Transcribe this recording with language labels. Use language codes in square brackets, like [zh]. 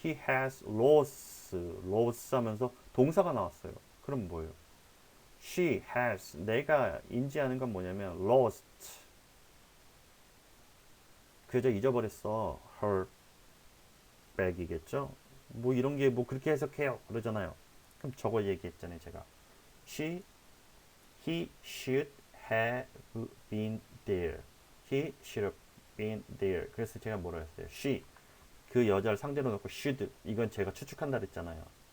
[en] He has lost [ko] 하면서 동사가 나왔어요. 그럼 뭐예요? She has 내가 인지하는 건 뭐냐면 lost 그 여자 잊어버렸어. her bag이겠죠. 뭐 이런 게 뭐 그렇게 해석해요. 그러잖아요. 그럼 저거 얘기했잖아요. 제가 [en] he should have been there. He should have been there. [ko] 그래서 제가 뭐라 했어요? she 그 여자를 상대로 놓고 should 이건 제가 추측한다 그랬잖아요.